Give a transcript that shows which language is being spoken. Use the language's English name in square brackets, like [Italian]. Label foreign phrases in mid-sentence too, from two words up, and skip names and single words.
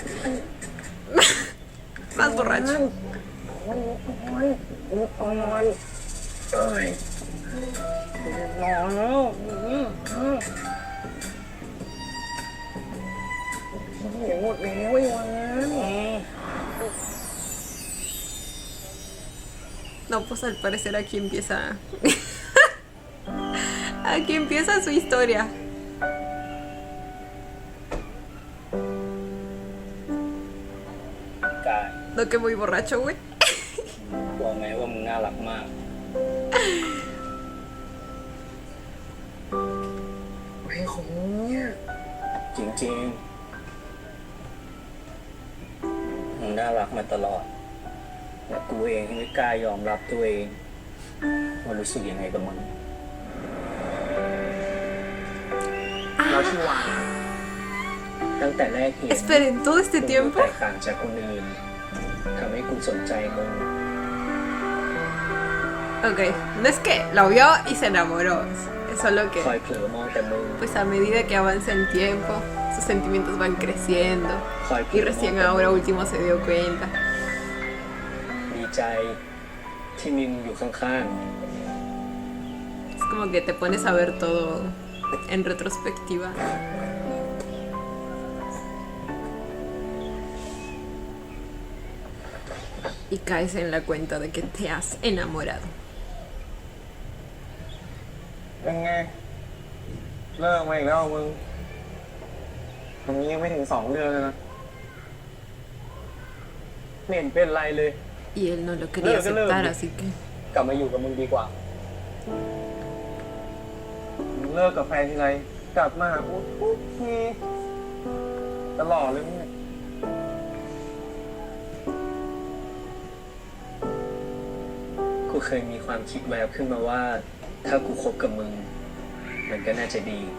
[Spanish] borracho. [Thai] โอ้ยนอนนอนเอ้ยนอนแล้วเห็นหมดแล้วไอ้วัน [Spanish] No, pues al parecer aquí empieza. Aquí empieza su historia. [Thai] กาย [Spanish] No que muy borracho, güey. [Thai] บอกไงว่ามึงน่ารักมาก ไม่ของเนี่ยจริงๆมึงน่ารักมาตลอดแต่กูเองไม่กล้ายอมรับตัวเองว่ารู้สึกยังไงกับมันเราชื่อวานตั้งแต่แรกเห็น [Spanish] Esperen, todo este [Thai] มึง [Spanish] tiempo. [Thai] แตกต่างจากคนอื่นทำให้กูสนใจมึง [Spanish] Ok, no es que lo vio y se enamoró, es solo [Thai] คอย [Spanish] que [Thai] เผลอมองแต่มึง [Spanish] pues a medida que avanza el tiempo, sus sentimientos van creciendo [Thai] คอยเผล [Spanish] y [Thai] อมอง [Spanish] recién [Thai] แต่มึง [Spanish] ahora último se dio cuenta. [Thai] ดีใจที่มีมึงอยู่ข้าง [Spanish] Es como que te pones a ver todo en retrospectiva. Y caes en la cuenta de que te has enamorado. [Thai] ๆเป็นไงเลิกมาอีกแล้วมึงตรงนี้ยังไม่ถึง2 เดือนเลยนะ ๆไม่เห็นเป็นไรเลย [Spanish] Y él no lo quería Luego, luego. aceptar, así que... [Thai] กลับมาอยู่กับมึงดีกว่า มึงเลิกกับแฟนทีไรกลับมาหากูทุกทีตลอดเลยมึงเนี่ย กูเคยมีความคิดแวบขึ้นมาว่า ถ้ากูคบกับมึง มันก็น่าจะดี